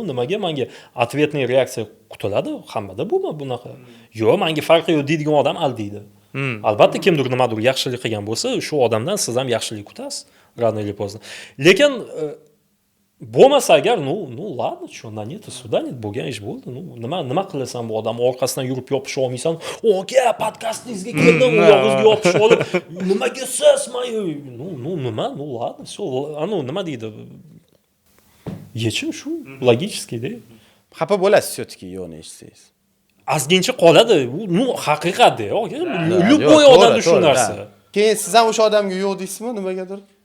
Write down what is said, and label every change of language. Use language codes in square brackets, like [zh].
[uz] Nimaga menga ответный reaksiya kutiladi? Hammada bunaqa. Yo'q, menga farqi yo'q deydigan odam aldaydi. Albatta, kimdir nimadir yaxshilik qilgan bo'lsa, shu odamdan siz ham yaxshilik kutasiz, [ru] rano или поздно. [uz] Lekin bo'lmasa agar, [ru] ну ладно, что, на нет, суда нет, [uz] bo'lgan ish bo'ldi. Nima qilasan bu odam orqasidan yurib yopish olmaysan? "Oka, podkastingizga keldim, oyog'ingizga yopishib olib, nimaga siz?" Nima? [ru] Ладно, всё. [uz] Nima deydi? Yechim shu, logический-da. Xafa bo'lasiz [ru] все-таки [uz] yo'qni eshitsangiz. Ozgincha qoladi. Haqiqat-da. Любой odamda shu narsa. Keyin siz ham o'sha odamga yo'q deysizmi nimagadir?